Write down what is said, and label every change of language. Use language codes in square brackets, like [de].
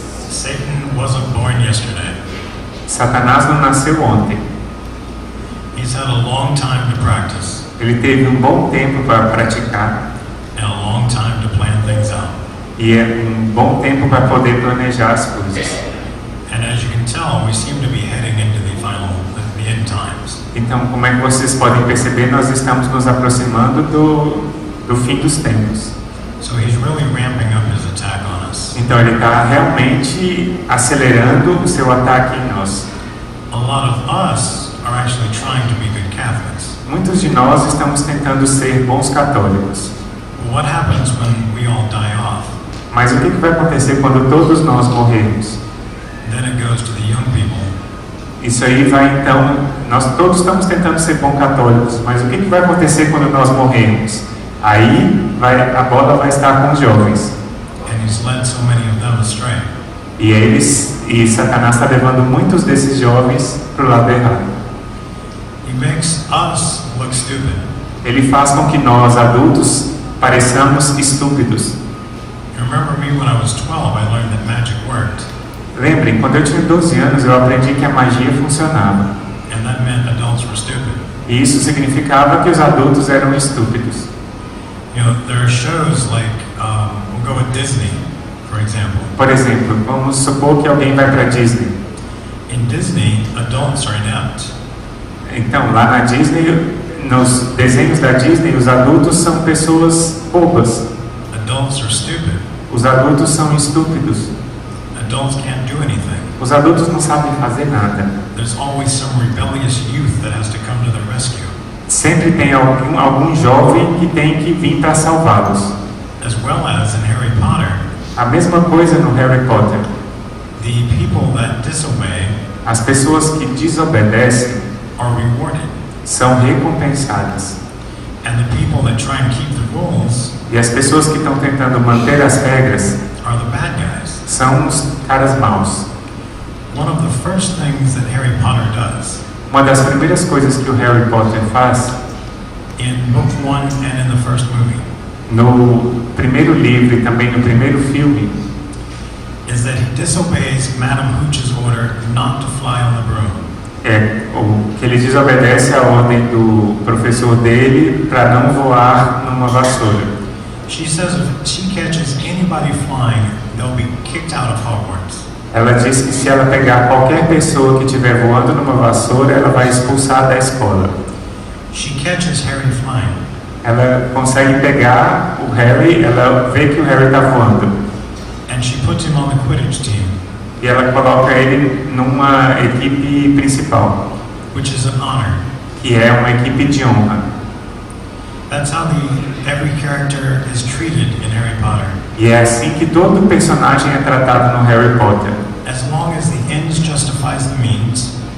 [en] Satan wasn't born yesterday. [pt] Satanás não nasceu ontem. [en] He's had a long time to practice. [pt] Ele teve um bom tempo para praticar. [en] And a long time to plan things out. [pt] E é um bom tempo para poder planejar as coisas. [en] And as you can tell, we seem to be heading into the end times. [pt] Então, como é que vocês podem perceber, nós estamos nos aproximando do fim dos tempos. [en] So he's really ramping up his attack on us. [pt] Então ele está realmente acelerando o seu ataque em nós. [en] A lot of us are actually trying to be good Catholics. [pt] Muitos de nós estamos tentando ser bons católicos. [en] What happens when we all die off? [pt] Mas o que vai acontecer quando todos nós morrermos? [en] Then it goes to the young people. [pt] Isso aí vai então, nós todos estamos tentando ser bons católicos, mas o que vai acontecer quando nós morrermos? Aí a bola vai estar com os jovens. [en] And he's led so many of them astray. [pt] E Satanás está levando muitos desses jovens para o lado errado. [en] He makes us look stupid. [pt] Ele faz com que nós adultos pareçamos estúpidos. [en] You remember me when I was 12, I learned that magic worked. [pt] Lembrem, quando eu tinha 12 anos, eu aprendi que a magia funcionava. [en] And that meant adults were stupid. [pt] E isso significava que os adultos eram estúpidos. [en] You know, there are shows like, we'll go with Disney, for example. [pt] Por exemplo, vamos supor que alguém vai para Disney. [en] In Disney, adults are inept. [pt] Então, lá na Disney, nos desenhos da Disney, os adultos são pessoas bobas. [en] Adults are stupid. [pt] Os adultos são estúpidos. [en] Adults can't do anything. [pt] Os adultos não sabem fazer nada. [en] There's always some rebellious youth that has to come to the rescue. [pt] Sempre tem algum jovem que tem que vir para salvá-los. [en] As well as in Harry Potter. [pt] A mesma coisa no Harry Potter. [en] The people that disobey [pt] as pessoas que desobedecem [en] are rewarded. [pt] São recompensadas. [en] And the people that try and keep the rules [pt] e as pessoas que estão tentando manter as regras [en] are the bad guys. [pt] São os caras maus. [en] One of the first things that Harry Potter does. [pt] Uma das primeiras coisas que o Harry Potter faz, [en] in book 1 and in the first movie, [pt] no primeiro livro e também no primeiro filme, [en] is that he disobeys Madame Hooch's order not to fly on the broom. [pt] Que ele desobedece a ordem do professor dele para não voar numa vassoura. [en] She says if she catches anybody flying, they'll be kicked out of Hogwarts. [pt] Ela diz que se ela pegar qualquer pessoa que estiver voando numa vassoura, ela vai expulsar da escola. [en] She catches Harry flying. [pt] Ela consegue pegar o Harry, ela vê que o Harry está voando. [en] And she puts him on the Quidditch team. [pt] E ela coloca ele numa equipe principal. [en] Which is an honor. [pt] Que é uma equipe de honra. [en] That's how every character is treated in Harry Potter. [pt] E é assim que todo personagem é tratado no Harry Potter. [en] As long as the ends justifies the means.